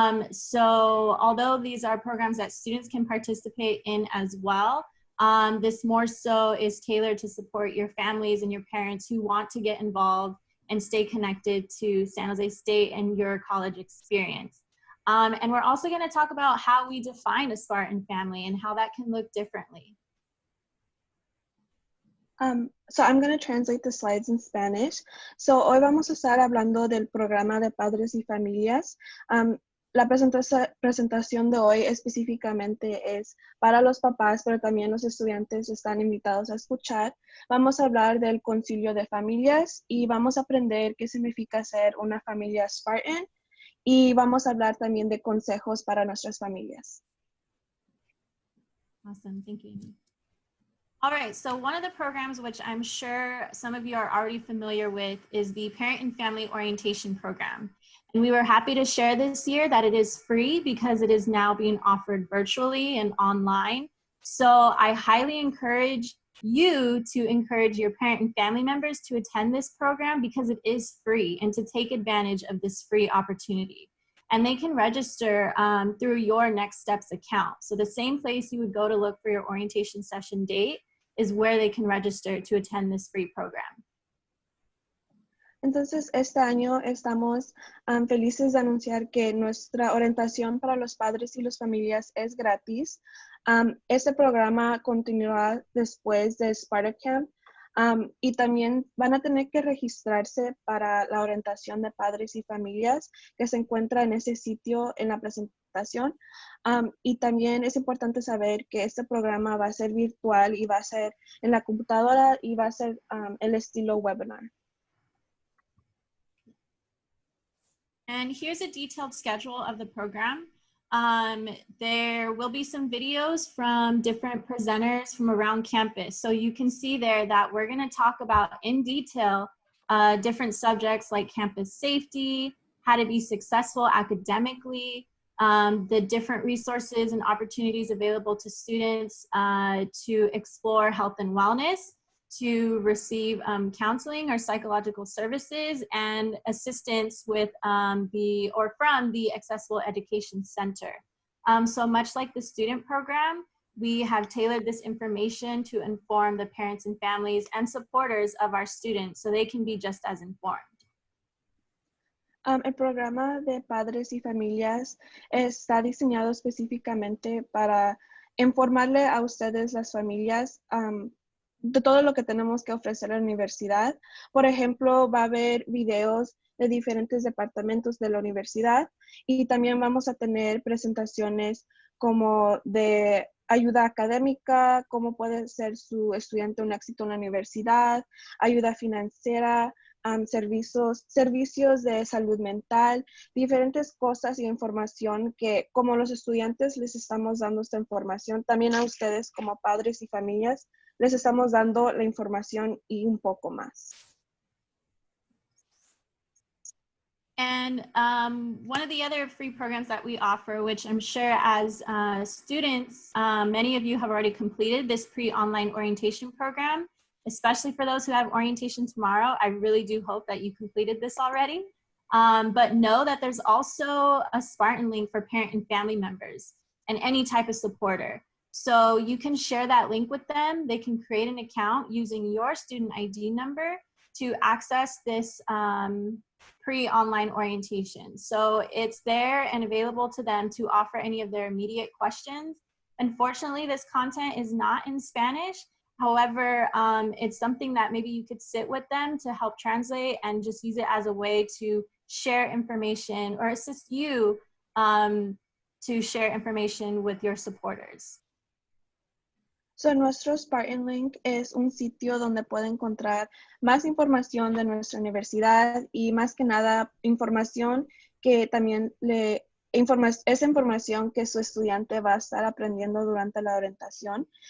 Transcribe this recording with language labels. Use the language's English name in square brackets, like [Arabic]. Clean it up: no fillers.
[English] So although these are programs that students can participate in as well, this more so is tailored to support your families and your parents who want to get involved and stay connected to San Jose State and your college experience. And we're also going to talk about how we define a Spartan family and how that can look differently. So I'm going to translate the slides in Spanish. [Spanish] So hoy vamos a estar hablando del programa de padres y familias. La presentación de hoy específicamente es para los papás, pero también los estudiantes están invitados a escuchar. Vamos a hablar del concilio de familias y vamos a aprender qué significa ser una familia Spartan, y vamos a hablar también de consejos para nuestras familias. [English] Awesome, thank you, Amy. All right, so one of the programs which I'm sure some of you are already familiar with is the Parent and Family Orientation Program. And we were happy to share this year that it is free because it is now being offered virtually and online. So I highly encourage you to encourage your parent and family members to attend this program because it is free and to take advantage of this free opportunity. And they can register through your Next Steps account. So the same place you would go to look for your orientation session date is where they can register to attend this free program. [Spanish] Entonces, este año estamos felices de anunciar que nuestra orientación para los padres y las familias es gratis. Este programa continuará después de Sparta Camp, y también van a tener que registrarse para la orientación de padres y familias que se encuentra en ese sitio en la presentación. Y también es importante saber que este programa va a ser virtual y va a ser en la computadora y va a ser el estilo webinar. [English] And here's a detailed schedule of the program. There will be some videos from different presenters from around campus. So you can see there that we're going to talk about in detail different subjects like campus safety, how to be successful academically, the different resources and opportunities available to students to explore health and wellness, to receive counseling or psychological services, and assistance with from the Accessible Education Center. So much like the student program, we have tailored this information to inform the parents and families and supporters of our students so they can be just as informed. [Spanish] El programa de padres y familias está diseñado específicamente para informarle a ustedes, las familias, de todo lo que tenemos que ofrecer en la universidad. Por ejemplo, va a haber videos de diferentes departamentos de la universidad y también vamos a tener presentaciones como de ayuda académica, cómo puede ser su estudiante un éxito en la universidad, ayuda financiera, servicios de salud mental, diferentes cosas y información que como los estudiantes les estamos dando esta información, también a ustedes como padres y familias les estamos dando la información y un poco más. [English] And one of the other free programs that we offer, which I'm sure as students, many of you have already completed this pre-online orientation program, especially for those who have orientation tomorrow. I really do hope that you completed this already. But know that there's also a Spartan link for parent and family members and any type of supporter. So you can share that link with them. They can create an account using your student ID number to access this pre-online orientation. So it's there and available to them to offer any of their immediate questions. Unfortunately, this content is not in Spanish. However, it's something that maybe you could sit with them to help translate and just use it as a way to share information or assist you to share information with your supporters. [Spanish] So, nuestro Spartan Link es un sitio donde puede encontrar más información de nuestra universidad y más que nada información que también es información que su estudiante va a estar aprendiendo durante la orientación.